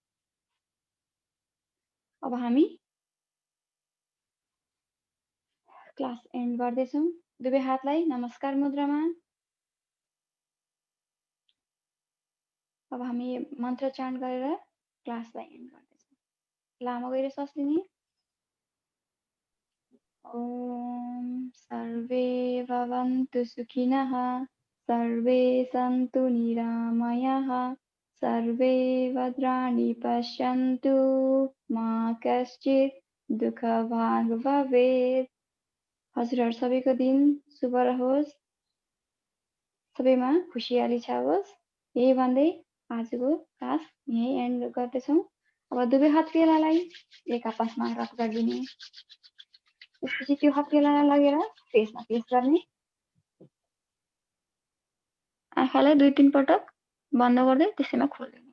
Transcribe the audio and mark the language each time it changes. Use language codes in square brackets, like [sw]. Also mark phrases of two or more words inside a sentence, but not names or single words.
[ne] अब हामी [en] class end [ne] गर्दैछौँ। दुवै हातलाई नमस्कार मुद्रामा। अब हामी मन्त्र चान्ट गरेर क्लासलाई एन्ड गर्दैछौँ। लामो गएर सास लिने। [sa] ॐ सर्वे भवन्तु सुखिनः सर्वे सन्तु निरामयाः सर्वे भद्राणि पश्यन्तु मा कश्चित् दुःखभाग् भवेत्। [ne] हजुरहरू सबैको दिन शुभ रहोस्। सबैमा खुसियाली छाओस्। यही भन्दै आजको क्लास यहीँ एन्ड गर्दैछौँ। अब दुवै हत्केलालाई एक आपसमा रब गरिदिने, त्यसपछि त्यो हत्केलालाई लगेर फेसमा पेस्ट गर्ने, आँखालाई 2-3 पटक बन्द गर्दै त्यसैमा खोलिदिने।